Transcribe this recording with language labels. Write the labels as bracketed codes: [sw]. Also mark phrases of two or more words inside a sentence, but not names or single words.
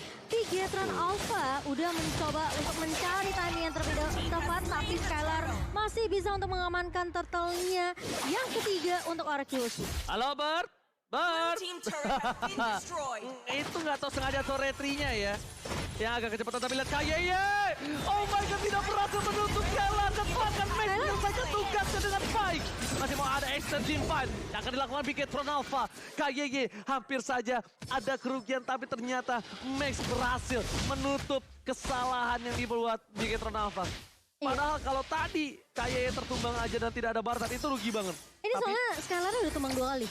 [id] Bigetron Alpha udah mencoba untuk mencari timing yang tepat, tapi Skylar masih bisa untuk mengamankan Turtle-nya yang ketiga untuk RRQ Hoshi. Halo Bert. Bert. Itu nggak tahu sengaja turretry-nya ya. Yang agak kecepatan tapi lihat KYY. [en] Oh my god, [id] tidak berhasil menutup jalan dan bahkan Max menyelesaikan tugasnya dengan baik. Masih mau ada [en] extend team fight [id] yang akan dilakukan Bigetron Alpha. KYY hampir saja ada kerugian tapi ternyata Max berhasil menutup kesalahan yang dibuat Bigetron Alpha. Padahal kalau tadi KYY tertumbang aja dan tidak ada Bartat itu rugi banget. Ini soalnya Skylar udah tumbang 2 kali.